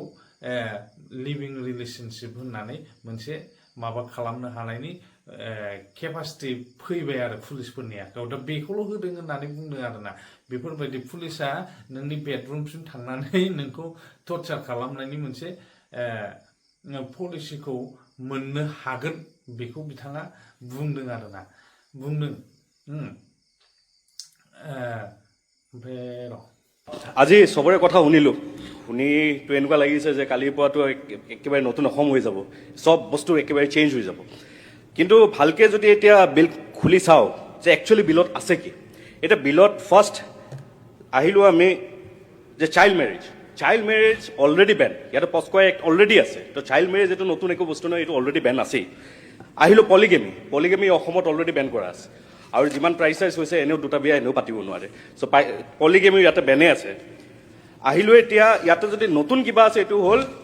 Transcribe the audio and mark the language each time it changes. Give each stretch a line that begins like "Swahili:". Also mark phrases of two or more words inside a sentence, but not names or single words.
English: living relationship
Bodo: होननानै मोनसे माबा खालामनो हानायनि केपासिटि फैबाय आरो पुलिसफोरनि आखायाव दा बेखौल' होदों होननानै बुंदों आरोना बेफोरबायदि पुलिसा नोंनि बेडरुमसिम थांनानै नोंखौ टर्चार खालामनायनि मोनसे पलिसिखौ मोननो हागोन बेखौ बिथाङा बुंदों आरोना बुंदों ओमफ्राय
Assamese: আজি চবৰে কথা শুনিলোঁ শুনিতো এনেকুৱা লাগিছে যে কালিৰ পৰাতো একেবাৰে নতুন অসম হৈ যাব চব বস্তু একেবাৰে চেঞ্জ হৈ যাব কিন্তু ভালকৈ যদি এতিয়া বিল খুলি চাওঁ যে একচুৱেলি বিলত আছে কি এতিয়া বিলত ফাৰ্ষ্ট আহিলোঁ আমি যে
English: child marriage already ban
Assamese: ইয়াতে
English: POCSO Act already
Assamese: আছে তো
English: child marriage
Assamese: এইটো নতুন একো বস্তু নহয় এইটো
English: already ban
Assamese: আছেই আহিলোঁ পলিগেমি অসমত
English: already ban
Assamese: কৰা আছে আৰু যিমান প্ৰাইচ হৈছে এনেও দুটা বিয়া এনেও পাতিব নোৱাৰে
English: so polygamy
Assamese: ইয়াতে বেনে আছে আহিলোঁ এতিয়া ইয়াতে যদি নতুন কিবা আছে এইটো হ'ল